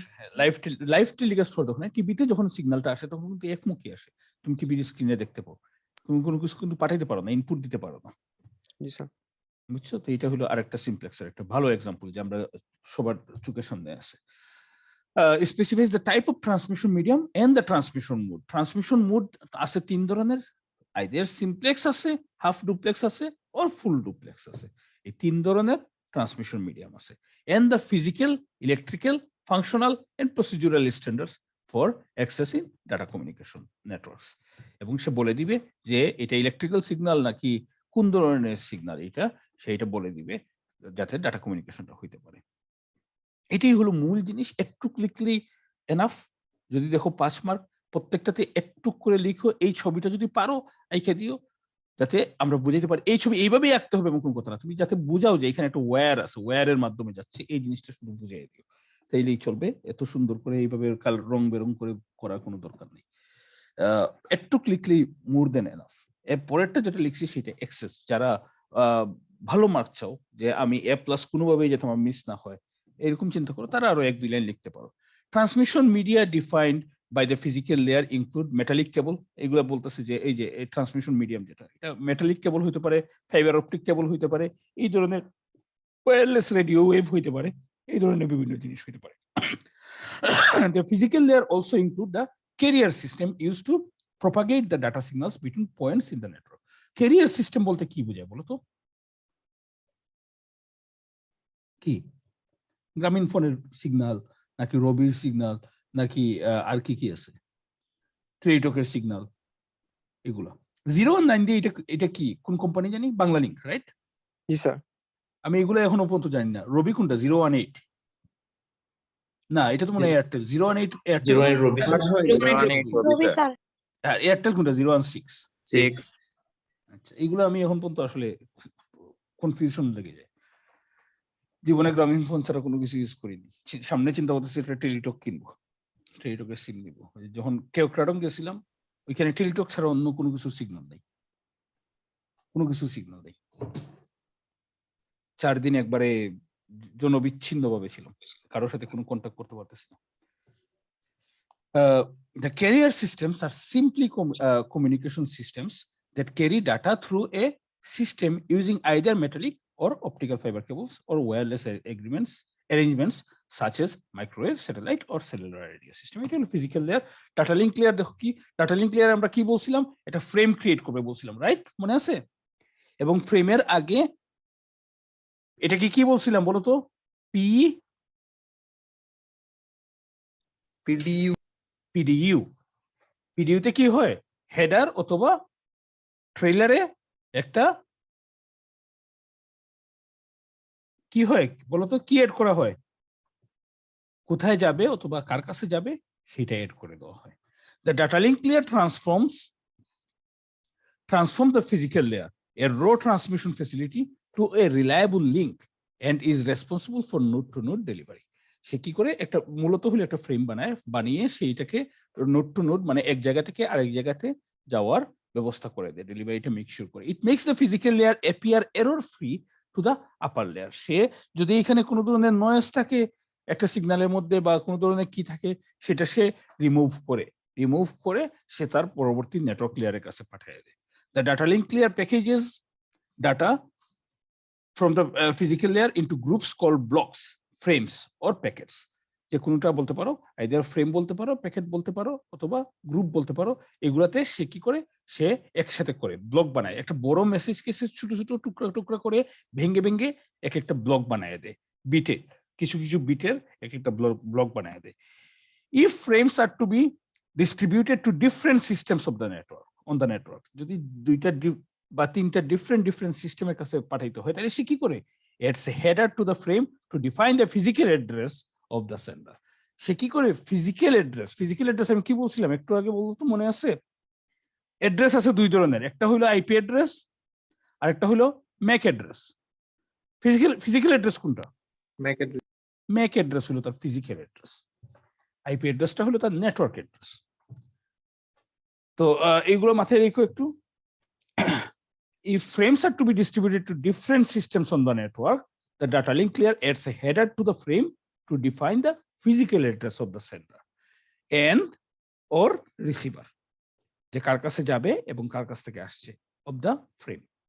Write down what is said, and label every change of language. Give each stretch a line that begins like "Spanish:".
Bangla: আসে, হ্যাঁ, live telecast করে তখন টিভিতে যখন সিগন্যালটা আসে তখন কিন্তু একমুখী আসে, তুমি টিভির স্ক্রিনে দেখতে পাও, তুমি কোনো কিছু কিন্তু পাঠাইতে পারো না, ইনপুট দিতে পারো না, জি স্যার। বুঝছো? তো এটা হলো আরেকটা সিমপ্লেক্সের একটা ভালো এক্সাম্পল যে আমরা সবার চোখের সামনে আছে।
English: Specifies the type of transmission medium and the transmission mode.
Bangla: Transmission mode আছে তিন ধরনের, either simplex আছে, half duplex আছে, or full duplex আছে। এই তিন ধরনের ট্রান্সমিশন মিডিয়াম আছে।
English: And the physical, electrical, functional and procedural standards for accessing data communication networks.
Bangla: এবং সে বলে দিবে যে এটা ইলেকট্রিক্যাল সিগন্যাল নাকি কোন ধরনের সিগন্যাল, এটা সেইটা বলে দিবে যাতে ডাটা কমিউনিকেশনটা হইতে পারে। এটাই হলো মূল জিনিস। একটু লিখলি এনাফ। যদি দেখো 5 মার্ক, প্রত্যেকটাতে একটু করে লিখো, এই ছবিটা যদি পারো আঁইকা দিও, যাতে আমরা বুঝাইতে পারি এই ছবি এইভাবেই আঁকতে হবে এমন কোনো কথা না। তুমি যাতে বুঝাও যে এখানে একটা ওয়্যার আছে, ওয়্যারের মাধ্যমে যাচ্ছে, এই জিনিসটা শুধু বুঝিয়ে দিও, তাইলেই চলবে। এত সুন্দর করে এইভাবে রং বেরং করে করার কোনো দরকার নেই। একটু লিখলেই
English: More then enough.
Bangla: এর পরেরটা যেটা লিখছি সেটা এক্সেস। যারা ভালো মার্ক চাও যে আমি এ প্লাস কোনোভাবেই যাতে আমার মিস না হয়, এরকম চিন্তা করো, তারা আরো 1-2 লাইন লিখতে পারো।
English: Transmission media defined by the physical layer include metallic cable.
Bangla: এগুলো বলতেছে যে এই যে ট্রান্সমিশন মিডিয়াম যেটা, এটা মেটালিক কেবল হতে পারে, ফাইবার অপটিক কেবল হতে পারে, এই ধরনের ওয়্যারলেস রেডিও ওয়েভ হতে পারে, এই ধরনের বিভিন্ন জিনিস হতে পারে।
English: The physical layer also include the carrier system used to propagate the data signals between points in the network.
Bangla: Carrier system বলতে কি বোঝায় বলো তো? কি? গ্রামীণ ফোনের সিগন্যাল নাকি রবির সিগন্যাল নাকি আর কি কি আছে, টেলিটকের সিগন্যাল, এগুলো 019 দিয়ে এটা কি কোন কোম্পানি জানি, বাংলা লিংক, রাইট? জি স্যার। আমি এগুলো এখনো পর্যন্ত জানি না। রবি কোনটা? 018 না, এটা তো মনে হয় এয়ারটেল। 018 এয়ারটেল, 018 রবি স্যার। রবি স্যার। আর এয়ারটেল কোনটা? 016। 6 আচ্ছা, এগুলো আমি এখন পর্যন্ত আসলে কনফিউশন লেগে যায়। জীবনে গ্রামীণ ফোন ছাড়া কোনো কিছু ইউজ করিনি। সামনে চিন্তা করতেছি একটা টেলিটক কিনবো, টেলিটকের সিম নিবো। যখন কেওক্রাডং গেছিলাম, ওইখানে টেলিটক ছাড়া অন্য কোনো কিছু সিগন্যাল নেই, কোনো কিছু সিগন্যাল নেই। 4 দিন একবারে জনবিচ্ছিন্ন ভাবে ছিলাম, কারোর সাথে কোনো কন্ট্যাক্ট করতে পারতেছি না।
English: The carrier systems are simply communication systems that carry data through a system using either metallic or optical fiber cables or wireless arrangements such as microwave, satellite or cellular radio system.
Bangla: এটা হলো physical layer. Data link layer দেখো কি, data link layer আমরা কি বলছিলাম, এটা frame create করবে বলছিলাম, রাইট? মনে আছে? এবং ফ্রেমের আগে এটা কি বলছিলাম বলো তো? পিডিইউ। পিডিইউতে কি হয়, হেডার অথবা ট্রেলারে একটা কি হয় বলতো, কি এড করা হয়, কোথায় যাবে অথবা কার কাছে যাবে সেটা এড করে দেওয়া হয়।
English: The data link layer transform the physical layer, a raw transmission facility, to a reliable link and is responsible for node to node delivery.
Bangla: সে কি করে, একটা মূলত হলো একটা ফ্রেম বানিয়ে সেইটাকে নোড টু নোড মানে এক জায়গা থেকে আরেক জায়গাতে যাওয়ার ব্যবস্থা করে দেয়, ডেলিভারিটা মেক শিওর করে।
English: It makes the physical layer appear error free to the upper layer.
Bangla: সে যদি এখানে কোনো ধরনের নয়েজ থাকে একটা সিগন্যালের মধ্যে বা কোনো ধরনের কি থাকে, সেটা সে রিমুভ করে সে তার পরবর্তী নেটওয়ার্ক লেয়ারের কাছে পাঠিয়ে দেয়।
English: The data link layer packages data from the physical layer into groups called blocks, frames or packets.
Bangla: যে কোনটা বলতে পারো, আইদার ফ্রেম বলতে পারো, প্যাকেট বলতে পারো অথবা গ্রুপ বলতে পারো। এগুলাতে সে কি করে, সে একসাথে করে ব্লক বানায়, একটা বড় মেসেজকে সে ছোট ছোট টুকরা টুকরা করে ভেঙে এক একটা ব্লক বানায় দেয়, বিটে কিছু বিটের এক একটা ব্লক বানায় দেয়।
English: If frames are to be distributed to different systems of the network, on the network,
Bangla: যদি দুইটা বা তিনটা ডিফারেন্ট সিস্টেমের কাছে পাঠাইতে হয়, তাহলে সে কি করে,
English: adds a header to the frame to define the physical address of the sender.
Bangla: সে কি করে ফিজিক্যাল অ্যাড্রেস আমি কি বলছিলাম একটু আগে, বলতো মনে আছে? অ্যাড্রেস আছে দুই ধরনের, একটা হলো আইপি অ্যাড্রেস আর একটা হলো ম্যাক অ্যাড্রেস। ফিজিক্যাল অ্যাড্রেস কোনটা? ম্যাক অ্যাড্রেস হলো তার ফিজিক্যাল অ্যাড্রেস, আইপি অ্যাড্রেসটা হলো তার নেটওয়ার্ক অ্যাড্রেস। তো এইগুলো মাথায় রেখো একটু।
English: if frames are to be distributed to different systems on the network, the data link layer adds a header to the frame to define the physical address of the sender and or receiver,
Bangla: যে কার কাছে যাবে এবং কার কাছ থেকে আসছে,
English: of the frame.